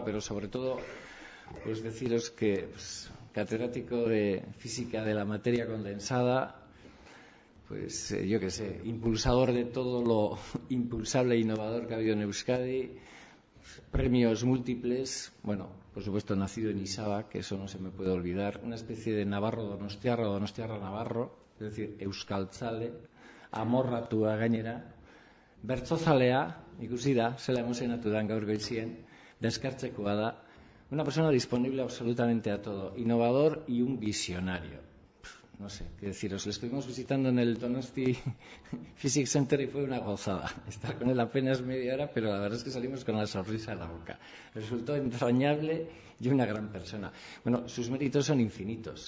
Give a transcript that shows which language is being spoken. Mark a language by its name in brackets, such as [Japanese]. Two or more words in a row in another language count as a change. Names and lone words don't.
[Spanish] pero sobre todo pues deciros que catedrático de física de la materia condensada, pues yo qué sé, impulsador de todo lo impulsable e innovador que ha habido en Euskadi, premios múltiples, bueno, por supuesto nacido en Isaba, que eso no se me puede olvidar, una especie de Navarro Donostiarra o Donostiarra Navarro, es decir, [Basque] euskaltzale, amorratua gainera, bertzozalea, ikusi da, zela emozionatu dan gaur goizien, deskartzekoa da, [Spanish] una persona disponible absolutamente a todo, innovador y un visionario. No sé qué deciros. Le estuvimos visitando en el Donosti Physics Center y fue una gozada estar con él apenas media hora, pero la verdad es que salimos con la sonrisa en la boca. Resultó entrañable y una gran persona. Bueno, sus méritos son infinitos.